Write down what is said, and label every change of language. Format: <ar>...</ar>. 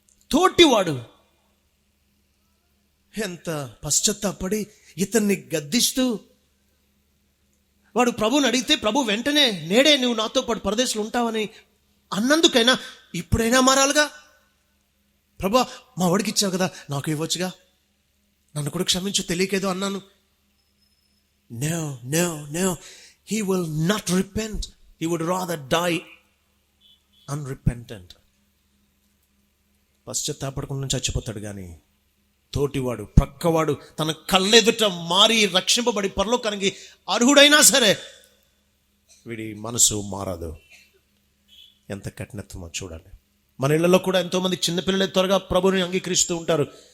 <te>తోటివాడు ఎంత పశ్చాత్తాపడి ఇతన్ని గద్దిస్తూ, వాడు ప్రభుని అడిగితే ప్రభు వెంటనే నేడే నువ్వు నాతో పాటు పరదేశంలో ఉంటావని అన్నందుకైనా ఇప్పుడైనా మారాలిగా. ప్రభా, మా వాడికి ఇచ్చావు కదా, నాకు ఇవ్వచ్చుగా, నన్ను కూడా క్షమించు, తెలియకేదో అన్నాను.</te> <en>No, no, no. He will not repent. He would rather die unrepentant.</en> <te>పశ్చాత్తాపడకుండా చచ్చిపోతాడు. కానీ తోటివాడు, ప్రక్కవాడు తన కళ్ళెదుట మారి రక్షింపబడి పరలోకానికి అర్హుడైనా సరే వీడి మనసు మారదు. ఎంత కఠినత్వమో చూడండి. మన ఇళ్లలో కూడా ఎంతోమంది చిన్నపిల్లలే త్వరగా ప్రభుని అంగీకరిస్తూ ఉంటారు.</te>